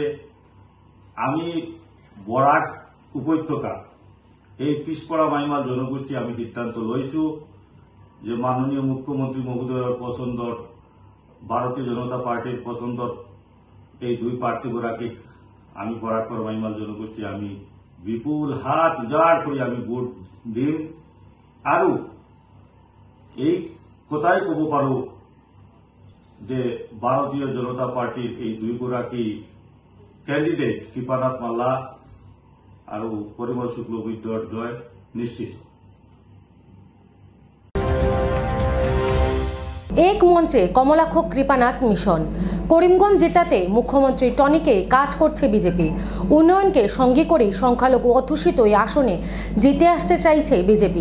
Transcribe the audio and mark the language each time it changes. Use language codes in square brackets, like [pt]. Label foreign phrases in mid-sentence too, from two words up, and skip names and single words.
[as] আমি বৰাক উপত্যকা এই পিছপৰা মাইমাল জনগোষ্ঠী আমি সিদ্ধান্ত লৈছোঁ যে মাননীয় মুখ্যমন্ত্ৰী মহোদয়ৰ পছন্দৰ ভাৰতীয় জনতা পাৰ্টিৰ পছন্দত এই দুই প্ৰাৰ্থীগৰাকীক আমি বৰাকৰ মাইমাল জনগোষ্ঠী আমি বিপুল হাত উজাড় কৰি আমি ভোট দিম। আৰু এই কথাই ক'ব পাৰোঁ যে ভাৰতীয় জনতা পাৰ্টিৰ এই দুইগৰাকী কেণ্ডিডেট কৃপানাথ মাল্লা আৰু পৰিমল শুক্লবৈদ্যৰ জয় নিশ্চিত। [bn] এক মঞ্চে কমলাক্ষ কৃপানাথ মিশন। করিমগঞ্জ জেতাতে মুখ্যমন্ত্রী টনিকে কাজ করছে বিজেপি। উন্নয়নকে সঙ্গী করে সংখ্যালঘু অধ্যুষিত এই আসনে জিতে আসতে চাইছে বিজেপি।